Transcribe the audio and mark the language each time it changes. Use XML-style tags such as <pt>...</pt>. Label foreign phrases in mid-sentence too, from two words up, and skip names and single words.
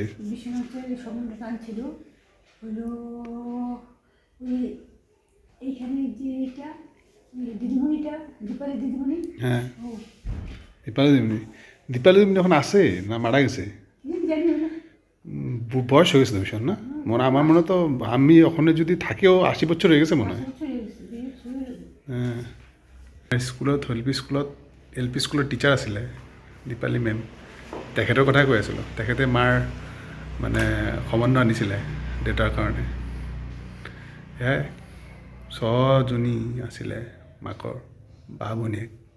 <bn>সম্বন্ধটা আনছিল হলো এইখানে যে এটা দিদিমণিটা, দীপালি দিদিমণি। হ্যাঁ দীপালি দিদিমণি। দীপালি দিদিমণি এখন আছে না মারা গেছে? বয়স হয়ে গেছে তো ভীষণ না, মনে আমার মনে তো আমি ওখানে যদি থাকেও 80 বছর হয়ে গেছে মনে হয়।</bn> <as>হ্যাঁ স্কুলত এল পি স্কুলত টিচাৰ আছিলে দীপালি মেম। তেখেতৰ কথাই কৈ আছিলোঁ। তেখেতে মাৰ মানে সম্বন্ধ আনিছিলে দেউতাৰ কাৰণে। সেয়াই 6জনী আছিলে মাকৰ বা ভনীয়েক।</as>